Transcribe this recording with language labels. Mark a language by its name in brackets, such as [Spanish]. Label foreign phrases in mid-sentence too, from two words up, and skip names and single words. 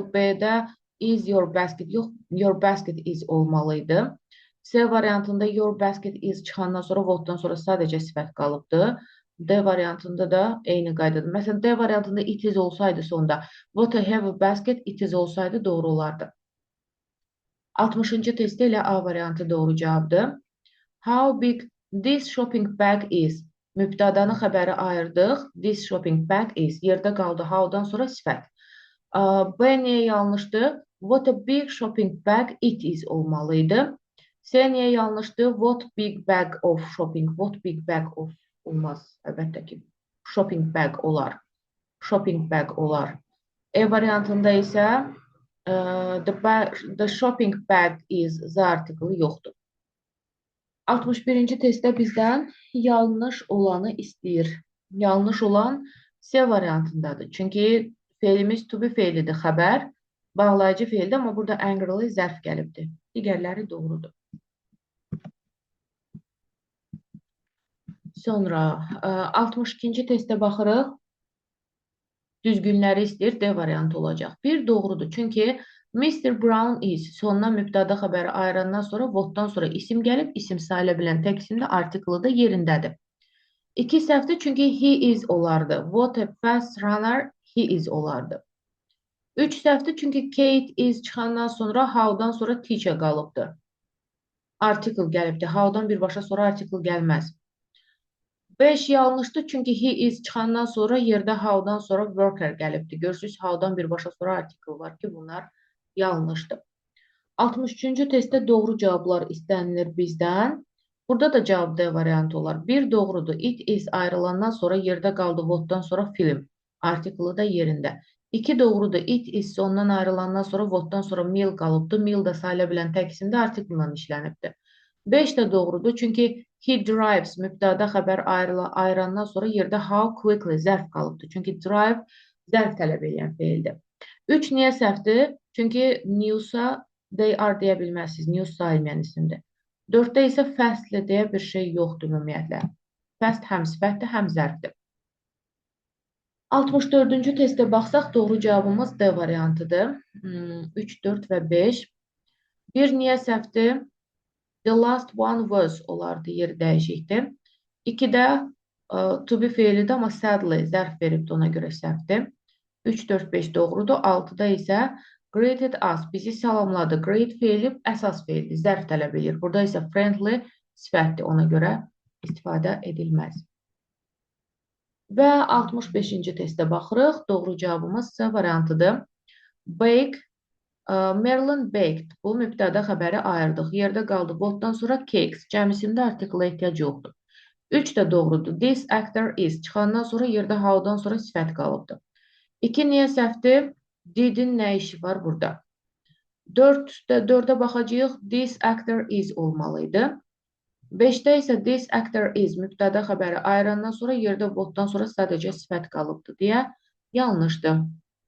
[English] B-də is your basket yox, your basket is olmalıydı. [Azerbaijani] C variantında [English] your basket is [Azerbaijani] çıxandan sonra what-dan sonra sadəcə sifət qalıbdır. D variantında da eyni qaydadır. Məsələn, D variantında [English] it is [Azerbaijani] olsaydı sonda [English] what I have a basket, it is [Azerbaijani] olsaydı doğru olardı. 60-cı testdə ilə A variantı doğru cavabdır. [English] How big this shopping bag is? [Azerbaijani] Mübtədanın xəbəri ayırdıq. [English] This shopping bag is. [Azerbaijani] Yerdə qaldı how-dan sonra sifət. B niyə yanlışdır? [English] What a big shopping bag it is olmalıydı. [Azerbaijani] C niyə yanlışdır? [English] What big bag of shopping. What big bag of olmaz. [Azerbaijani] Əlbəttə ki, [English] shopping bag [Azerbaijani] olar. [English] Shopping bag [Azerbaijani] olar. E variantında isə [English] the shopping bag is the [Azerbaijani] artiklı yoxdur. 61-ci testdə bizdən yanlış olanı istəyir. Yanlış olan C variantındadır. Çünki feilimiz [English] to be [Azerbaijani] feilidir, xəbər, bağlayıcı feildir, amma burada angry zərf gəlibdir. Digərləri doğrudur. Sonra 62-ci testə baxırıq. Düzgünləri istəyir, D variantı olacaq. Bir doğrudur, çünki Mr. Brown is sonuna mübtəda xəbəri ayırandan sonra what-dan sonra isim gəlib, isim sayıla bilən tək isim də artiklı da yerindədir. İki səhvdir, çünki [English] he is [Azerbaijani] olardı. [English] What a fast runner he is olardı. [Azerbaijani] 3 səhvdir, çünki Kate is çıxandan sonra how-dan sonra teacher qalıbdır. Article gəlibdir. How-dan birbaşa sonra article gəlməz. 5 yanlışdır, çünki [English] he is [Azerbaijani] çıxandan sonra yerdə how-dan sonra worker gəlibdir. Görürsünüz, how-dan birbaşa sonra article var ki, bunlar yanlışdır. 63-cü testdə doğru cavablar istənilir bizdən. Burada da cavab D variantı olar. Bir doğrudur. [English] It is [Azerbaijani] ayrılandan sonra yerdə qaldı. What'dan sonra film. Artiklı da yerində. 2 doğrudur. [English] It is [Azerbaijani] sondan ayrılandan sonra what'dan sonra meal qalıbdır. Meal da sayıla bilən tək isimdə artiklla işlənibdir. 5 də doğrudur. Çünki [English] he drives [Azerbaijani] mübtəda xəbər ayırandan sonra yerdə [English] how quickly [Azerbaijani] zərf qalıbdır. Çünki drive zərf tələb edən feildir. 3 niyə səhvdir? Çünki news'a [English] they are [Azerbaijani] deyə bilməzsiniz. News sayılmayan isimdir. 4-də isə fastlə deyə bir şey yoxdur ümumiyyətlə. Fast həm sifətdir, həm zərfdir. 64-cü testə baxsaq, doğru cavabımız D variantıdır. 3, 4 və 5. Bir niyə səhvdir? [English] The last one was [Azerbaijani] olardı, yeri dəyişikdir. 2-də [English] to be [Azerbaijani] feilidir, amma sadly zərf veribdir, ona görə səhvdir. 3, 4, 5 doğrudur. 6-da isə [English] greeted us, [Azerbaijani] bizi salamladı. Greet feili əsas feildir, zərf tələb edir. Burada isə friendly sifətdir, ona görə istifadə edilməz. Və 65-ci testə baxırıq. Doğru cavabımız C variantıdır. [English] Bake, Marilyn baked. [Azerbaijani] Bu mübtəda xəbəri ayırdıq. Yerdə qaldı. What'dan sonra cakes. Cəmisində artikla ehtiyac yoxdur. 3 də doğrudur. [English] This actor is. [Azerbaijani] Çıxandan sonra yerdə how-dan sonra sifət qalıbdır. 2 niyə səhvdir? Did'in nə işi var burada? 4-də baxacağıq. [English] This actor is olmalıydı. [Azerbaijani] 5-də isə [English] this actor is [Azerbaijani] mübtəda xəbəri ayırandan sonra yerdə what'dan sonra sadəcə sifət qalıbdır deyə yanlışdır.